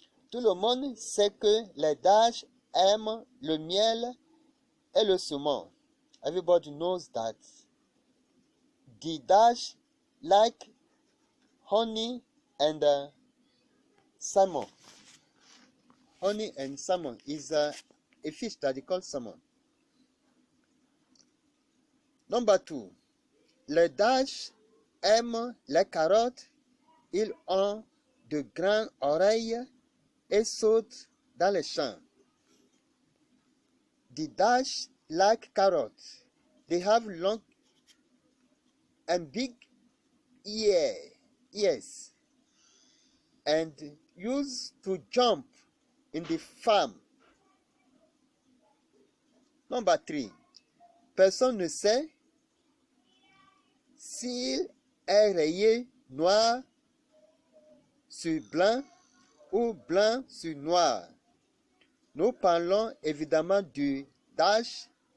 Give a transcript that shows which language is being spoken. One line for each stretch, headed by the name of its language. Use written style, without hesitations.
French: Tout le monde sait que les dages aiment le miel et le saumon.
English: Everybody knows that the dages like honey and salmon. Honey and salmon is a fish that they call salmon. Number 2.
French: Les dages aiment les carottes. Ils ont de grandes oreilles et sautent dans les champs.
English: The dages like carrots. They have long and big ears and used to jump in the farm. Number 3.
French: Personne ne sait s'il est rayé noir sur blanc ou blanc sur noir. Nous parlons évidemment du dash.